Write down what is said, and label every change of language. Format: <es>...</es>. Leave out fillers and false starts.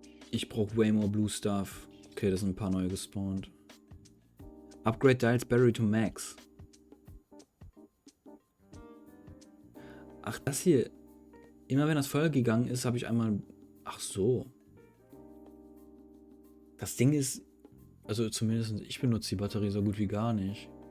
<de>Ich brauche</de> <en>way more blue stuff.</en> <de>Okay, da sind ein paar neue gespawnt.</de> <en>Upgrade Dials Berry to Max.</en> <de>Ach, das hier. Immer wenn das Feuer gegangen ist, habe ich einmal... Ach so. Das Ding ist... Also zumindest ich benutze die Batterie so gut wie gar nicht.</de>